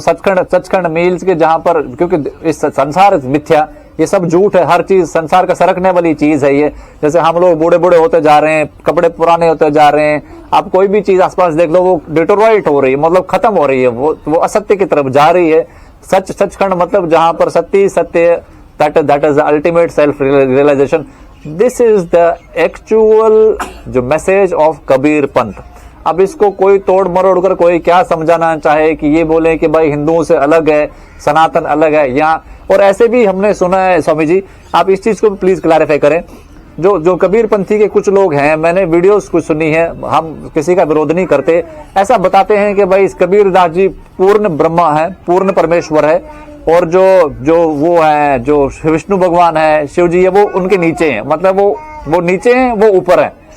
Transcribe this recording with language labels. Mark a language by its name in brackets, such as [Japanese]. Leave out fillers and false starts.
[Hindi] Sachkhand means के जहां पर, क्योंकि इस संसार मिथ्या, ये सब झूठ है, हर चीज संसार का सरकने वाली चीज है ये। जैसे हम लोग बूढ़े बूढ़े होते जा रहे हैं, कपड़े पुराने होते जा रहे हैं, आप कोई भी चीज आसपास देख लो वो डिटोराइट हो रही है, मतलब खत्म हो रही है, वो असत्य की तरफ जा रही है। सचखंड मतलब जहां पर सत्य, [English] that is the ultimate self realization. This is the actual जो message of Kabir Panth. [Hindi] अब इसको कोई तोड़ मरोड़ कर कोई क्या समझाना चाहे कि ये बोले कि भाई हिंदुओं से अलग है, सनातन अलग है यहाँ, और ऐसे भी हमने सुना है। स्वामी जी, आप इस चीज को प्लीज क्लैरिफाई करें। जो कबीर पंथी के कुछ लोग हैं, मैंने वीडियोस कुछ सुनी है, हम किसी का विरोध नहीं करते, ऐसा बताते हैं कि भाई कबीर दास जी पूर्ण ब्रह्मा है, पूर्ण परमेश्वर है, और जो वो है, जो विष्णु भगवान है, शिव जी है, वो उनके नीचे हैं, मतलब वो नीचे हैं, वो ऊपर है।